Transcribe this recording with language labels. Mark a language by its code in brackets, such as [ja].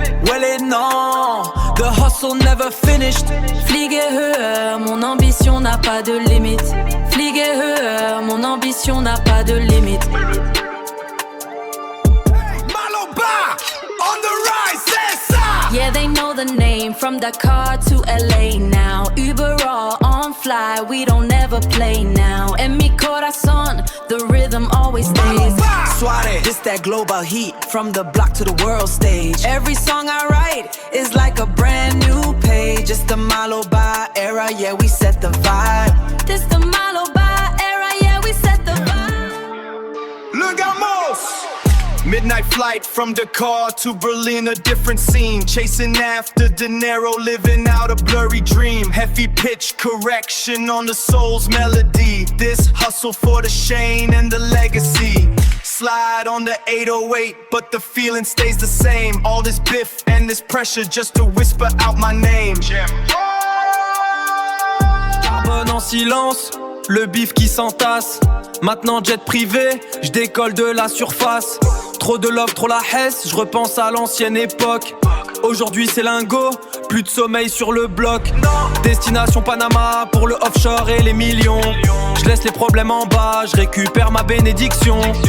[en] Well [fr] et non, [en] the hustle never finished. [de] Fliege höher, [fr] mon ambition n'a pas de limite. Fliege höher, mon ambition n'a pas de limite. [en] Maloba, on the rise, [fr] c'est ça. [en] Yeah, they know the name, from Dakar to LA now. [de] Uber all [en] on fly, we don't ever play now. [es] En mi corazón, [en] the rhythm always stays. Suare, this that global heat, from the block to the world stage. Every song I write is like a brand new page. It's the Maloba era, yeah, we set the vibe. This the Maloba era, yeah, we set the vibe. [fr] Le Gamos. [en] Midnight flight from Dakar to Berlin, a different scene. Chasing after De Niro, living out a blurry dream. Heavy pitch correction on the soul's melody. This hustle for the Shane and the legacy. Slide on the 808, but the feeling stays the same. All this biff and this pressure just to whisper out my name. [fr] Charbonne en silence, le bif qui s'entasse. Maintenant jet privé, je décolle de la surface. Trop de love, trop la hesse, je repense à l'ancienne époque. Aujourd'hui c'est lingo, plus de sommeil sur le bloc. Destination Panama pour le offshore et les millions. Je laisse les problèmes en bas, je récupère ma bénédiction.